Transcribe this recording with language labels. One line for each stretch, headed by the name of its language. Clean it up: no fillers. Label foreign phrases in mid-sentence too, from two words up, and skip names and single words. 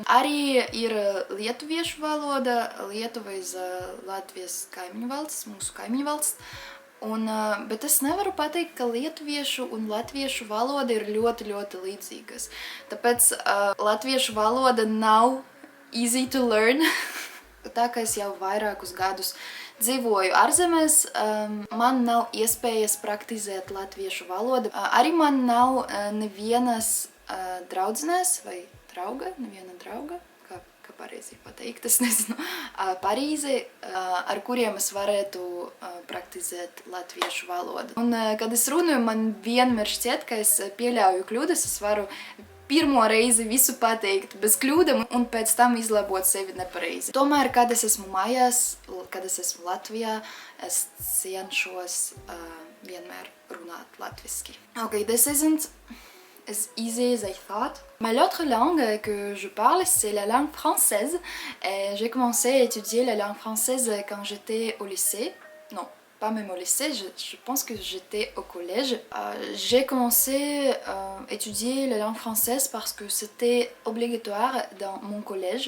Latvian: Arī ir lietuviešu valoda, Lietuva ir Latvijas kaimiņu valsts, mūsu kaimiņu valsts. Bet es nevaru pateikt, ka lietuviešu un latviešu valoda ir ļoti, ļoti līdzīgas. Tāpēc latviešu valoda nav
English: easy to learn.
Latvian: Tā kā es jau vairākus gadus dzīvoju ārzemēs, man nav iespējas praktizēt latviešu valodu. Arī man nav nevienas draudzenēs vai drauga, neviena drauga, kā pareizi pateikt, es nezinu, Parīzi, ar kuriem es varētu praktizēt latviešu valodu. Un, kad es runāju, man vienmēr šķiet, ka es pieļauju kļūdas, es varu pirmo reizi visu pateikt bez kļūdām un pēc tam izlabot sevi nepareizi. Tomēr, kad es esmu mājās, kad es esmu Latvijā, es cenšos vienmēr runāt latviski.
English: Okay, this isn't as easy as I thought.
French: Mais l'autre langue que je parle, c'est la langue française. Et j'ai commencé à étudier la langue française quand j'étais au lycée. Non, pas même au lycée, je pense que j'étais au collège. J'ai commencé à étudier la langue française parce que c'était obligatoire dans mon collège.